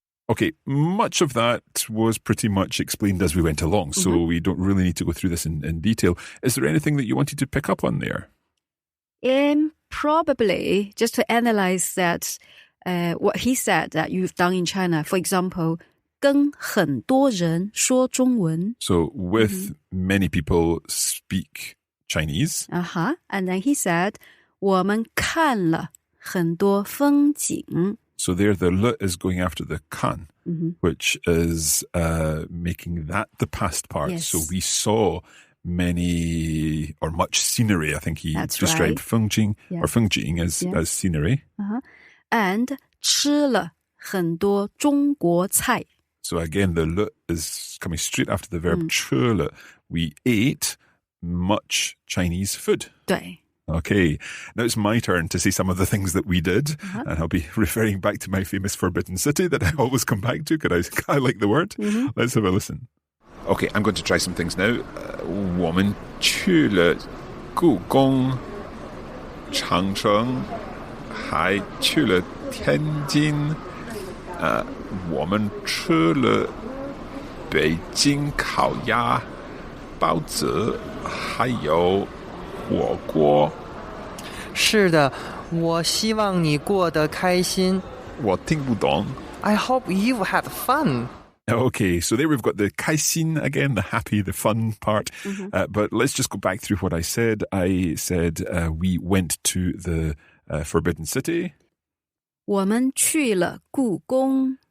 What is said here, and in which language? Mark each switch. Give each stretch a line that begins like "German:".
English: Okay, much of that was pretty much explained as we went along, so we don't really need to go through this in detail. Is there anything that you wanted to pick up on there? Probably, just to analyze that, what he said that you've done in China. For example,
Chinese: 跟很多人说中文.
English: So with many people speak Chinese. And then he said,
Chinese: 我们看了很多风景.
English: So there the le is going after the kan, which is making that the past part. Yes. So we saw many or much scenery. I think he described Fengjing as scenery.
Chinese: And 吃了很多中国菜.
English: So again, the le is coming straight after the verb 吃了. We ate much Chinese food.
Chinese: 对.
English: Okay, now it's my turn to say some of the things that we did, and I'll be referring back to my famous Forbidden City that I always come back to because I like the word. Let's have a listen. Okay, I'm going to try some things now.
Chinese: 我们去了故宫、长城，还去了天津。我们吃了北京烤鸭、包子，还有火锅。是的，我希望你过得开心。我听不懂。
English: I hope you had fun. Okay, so there we've got the kaisin again, the happy, the fun part. But let's just go back through what I said. I said we went to the Forbidden City.
Chinese: 我们去了故宫.